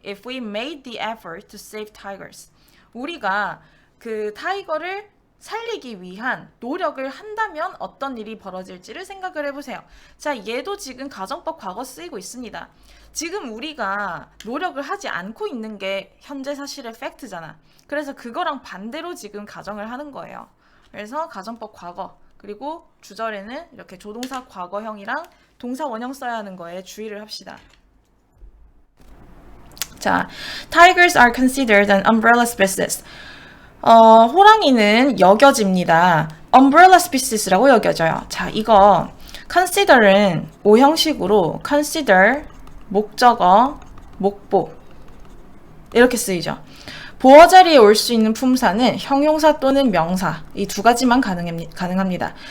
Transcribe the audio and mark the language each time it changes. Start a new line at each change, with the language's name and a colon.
English: If we made the effort to save tigers.
Korean: 우리가 그 타이거를 살리기 위한 노력을 한다면 어떤 일이 벌어질지를 생각을 해보세요. 자, 얘도 지금 가정법 과거 쓰이고 있습니다. 지금 우리가 노력을 하지 않고 있는 게 현재 사실의 팩트잖아. 그래서 그거랑 반대로 지금 가정을 하는 거예요. 그래서 가정법 과거, 그리고 주절에는 이렇게 조동사 과거형이랑 동사 원형 써야 하는 거에 주의를 합시다.
English: 자, tigers are considered an umbrella species.
Korean: 호랑이는 여겨집니다.
English: umbrella species
Korean: 라고 여겨져요. 자, 이거 consider은 오형식으로 consider, 목적어, 목보 이렇게 쓰이죠. 보어 자리에 올 수 있는 품사는 형용사 또는 명사 이 두 가지만 가능합니다.